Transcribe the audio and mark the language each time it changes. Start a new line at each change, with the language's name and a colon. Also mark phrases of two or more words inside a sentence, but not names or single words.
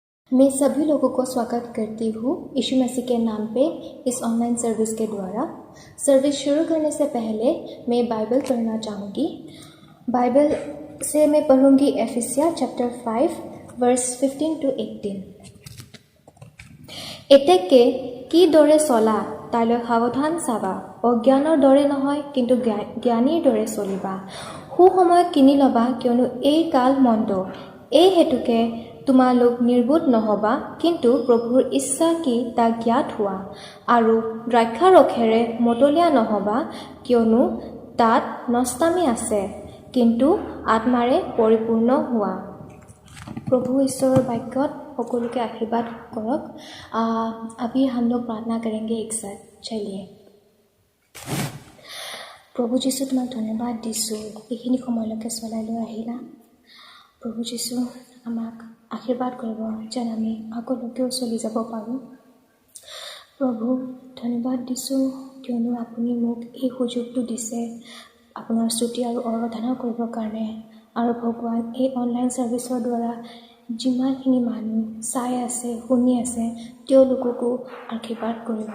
Hindi: मैं सभी लोगों को स्वागत करती हूँ यीशु मसीह के नाम पे इस ऑनलाइन सर्विस के द्वारा। सर्विस शुरू करने से पहले मैं बाइबल पढ़ना चाहूँगी। बाइबल से मैं पढ़ूँगी एफिसिया
English: chapter 5 verse 15 to 18.
Assamese: এতেকে কি দৰে চলা তাইলৈ সাৱধান চাবা, অজ্ঞানৰ দৰে নহয় কিন্তু জ্ঞানীৰ দৰে চলিবা। সুসময় কিনি ল'বা কিয়নো এই কাল মন্দ। এই হেতুকে তোমালোক নিৰ্বোধ নহবা, কিন্তু প্ৰভুৰ ইচ্ছা কি তাক জ্ঞাত হোৱা। আৰু দ্ৰাক্ষাৰসেৰে মতলীয়া নহবা, কিয়নো তাত নষ্টামি আছে, কিন্তু আত্মাৰে পৰিপূৰ্ণ হোৱা। প্ৰভু ঈশ্বৰ বাক্যত সকলোকে আশীৰ্বাদ কৰক।
Hindi: अभी हम लोग प्रार्थना करेंगे एक साथ।
Assamese: चलिए। প্ৰভু যীচু তোমাক ধন্যবাদ দিছোঁ এইখিনি সময়লৈকে চলাই লৈ আহিলা। প্ৰভু যীচু আমাক आशीर्वाद কৰিব যেন আমি আগলৈকেও চলি যাব পাৰোঁ। প্ৰভু ধন্যবাদ দিছোঁ কিয়নো আপুনি মোক এই সুযোগটো দিছে আপোনাৰ স্তুতি আৰু আৰাধনা কৰিবৰ কাৰণে। আৰু ভগৱান এই অনলাইন ছাৰ্ভিচৰ দ্বাৰা যিমানখিনি মানুহ চাই আছে শুনি আছে তেওঁলোককো আশীৰ্বাদ কৰিব।